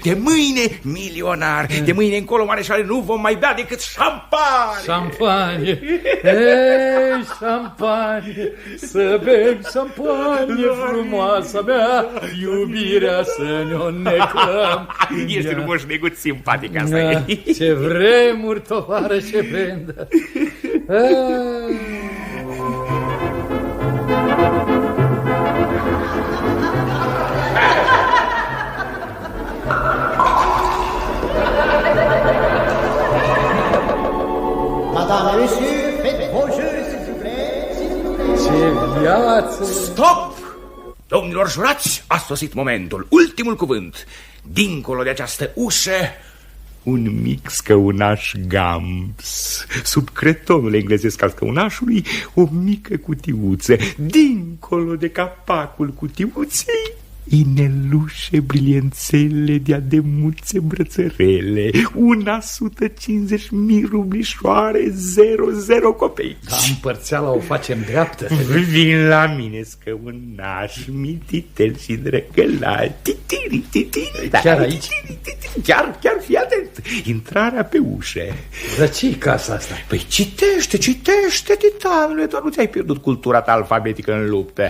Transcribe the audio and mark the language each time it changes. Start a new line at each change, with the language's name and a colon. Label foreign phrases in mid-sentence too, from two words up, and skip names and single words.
Romanian: De mâine milionar, de mâine încolo, mareșale, nu vom mai bea decât șampanie! Șampanie! Ei, șampanie! Să bem șampanie, frumoasa mea, iubirea să ne-o neclăm! Ești un moșnegut simpatic, asta da, e. Ce vremuri, tovarășe Brenda!
French: Madame, monsieur, faites vos jeux, s'il vous plaît.
Romanian: Ce viață! Stop! Domnilor jurați, a sosit momentul. Ultimul cuvânt. Dincolo de această ușă, un mic scăunaș Gams. Sub cretonul englezesc al scăunașului, o mică cutiuță. Dincolo de capacul cutiuței, inelușe briliențele de ademuțe brățărele, 150.000 rublișoare, 00 copeici. Da, împărțeala o facem dreaptă. Vin la mine, scăunaș, mititel și drăgălal. Titiri, titiri. Chiar aici? Chiar, fii atent. Intrarea pe ușă. Dar ce-i casa asta? Păi citește, Titanule, doar nu ți-ai pierdut cultura ta alfabetică în luptă.